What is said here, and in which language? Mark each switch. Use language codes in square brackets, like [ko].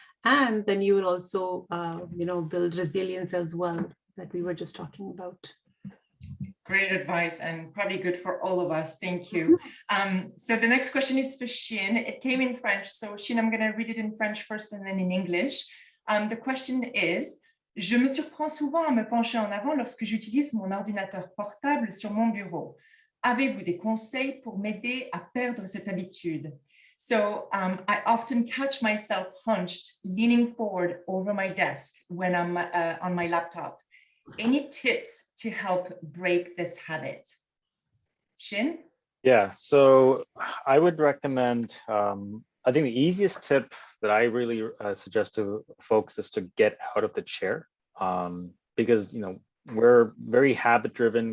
[en] And then you will also, build resilience as well, that we were just talking about. Great advice, and probably good for all of us. Thank you. So the next question is for Shin. It came in French. So Shin, I'm going to read it in French first and then in English. The question is, [fr] je me surprends souvent à me pencher en avant lorsque j'utilise mon ordinateur portable sur mon bureau. Avez-vous des conseils pour m'aider à perdre cette habitude? [en] So I often catch myself hunched, leaning forward over my desk when I'm on my laptop. Any tips to help break this habit? Shin? Yeah, so I would recommend, I think the easiest tip that I really suggest to folks is to get out of the chair, because, we're very habit driven.